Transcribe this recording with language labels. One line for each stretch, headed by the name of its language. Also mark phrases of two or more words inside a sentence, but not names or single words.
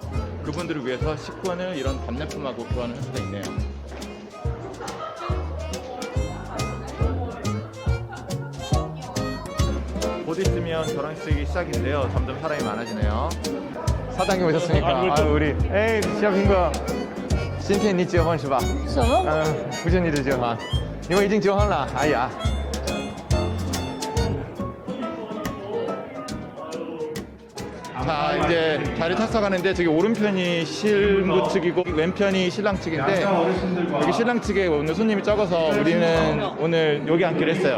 Korean: 그분들을 위해서 식권을 이런 답례품하고 교환을 할 수가 있네요. 곧 있으면 결혼식이 시작인데요. 점점 사람이 많아지네요. 사장님 오셨으니까. 아유, 우리. 에이, 시합인거.
Chinese: 今天你结婚是吧？什么？不是你的结婚，因为已经结婚了。哎呀。
Korean: 자, 이제 자리 탔어 가는데 저기 오른편이 신부 측이고 왼편이 신랑 측인데 여기 신랑 측에 오늘 손님이 적어서 우리는 오늘 여기 앉기로 했어요.